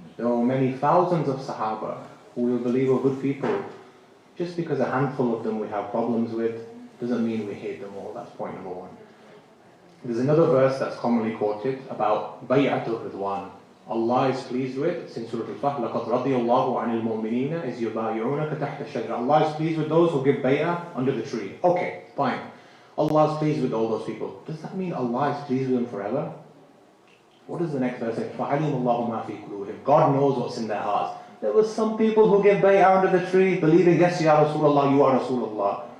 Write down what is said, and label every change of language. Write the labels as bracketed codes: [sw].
[en] There were many thousands of Sahaba who we believe were good people. Just because a handful of them we have problems with doesn't mean we hate them all. That's point number one. There's another verse that's commonly quoted about Bay'atul Ridwan. Allah is pleased with, it's in Surah Al-Fath, [ar] لَقَدْ رَضِيَ اللَّهُ عَنِ الْمُؤْمِنِينَ إِذْ يُبَايِعُونَكَ تَحْتَ الشَّجَرَةِ. [en] Allah is pleased with those who give bay'ah under the tree. Okay, fine. Allah is pleased with all those people. Does that mean Allah is pleased with them forever? What does the next verse say? [ar] فَعَلِمُ اللَّهُ مَا فِي قُلُوبِهِمْ. [en] God knows what's in their hearts. There were some people who give bay'ah under the tree, believing, yes, Ya Rasulullah, you are Rasulullah.